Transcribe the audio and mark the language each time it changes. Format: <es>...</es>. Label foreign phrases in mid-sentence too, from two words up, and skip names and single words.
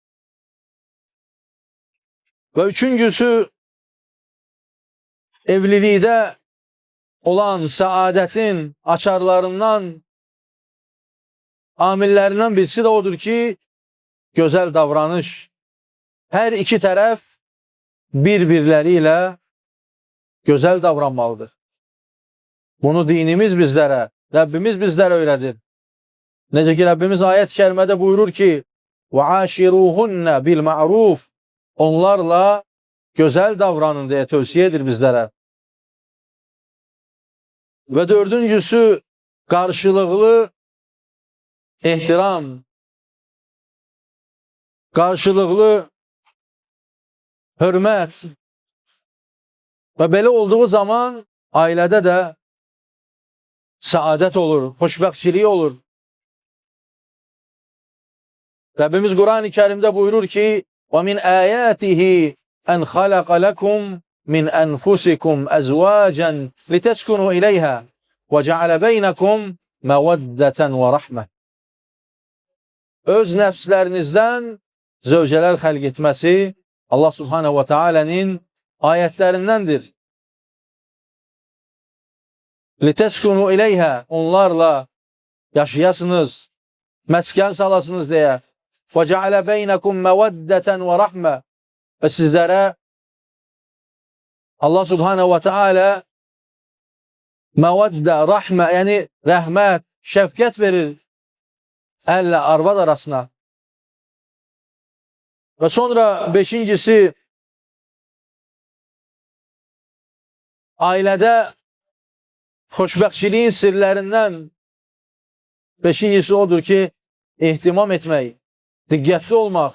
<tr>Ve üçüncüsü evlilikte olan saadetin açarlarından, amillerinden birisi de odur ki güzel davranış. Her iki taraf birbirleriyle güzel davranmalıdır. Bunu dinimiz bizlere, Rabbimiz bizlere öğretir.</tr> <az>Necə ki, Rəbbimiz ayət-i kərimədə buyurur ki,</az> <ar>وَعَاشِرُوهُنَّ بِالْمَعْرُوفِ</ar> <az>Onlarla gözəl davranın deyə tövsiyə edir bizlərə. Və dördüncüsü, qarşılıqlı ehtiram, qarşılıqlı hörmət və belə olduğu zaman ailədə də səadət olur, xoşbəxtçilik olur. Rəbbimiz Quran-ı Kərimdə buyurur ki,</az> <ar>وَمِنْ آيَاتِهِ أَنْ خَلَقَ لَكُمْ مِنْ أَنْفُسِكُمْ أَزْوَاجًا لِتَسْكُنُوا إِلَيْهَا وَجَعَلَ بَيْنَكُمْ مَوَدَّةً وَرَحْمَةً</ar> <az>Öz nəfslərinizdən zövcələr xəlq etməsi Allah Subhanahu wa Ta'ala'nın ayətlərindəndir.</az> <ar>لِتَسْكُنُوا إِلَيْهَا</ar> <az>Onlarla yaşayasınız, məskən salasınız deyə.</az> <ar>وَجَعَلَ بَيْنَكُمْ مَوَدَّةً وَرَحْمَةً</ar> <az>Və sizlərə Allah</az> <ar>سبحانه وتعالى</ar> <az>məvəddə, rəhmə, yəni rəhmət, şəfqət verir əllə arvad arasına. Və sonra beşincisi, ailədə xoşbəxtçiliyin sirlərindən beşincisi odur ki, ehtimam etmək, diqqətli olmaq.</az>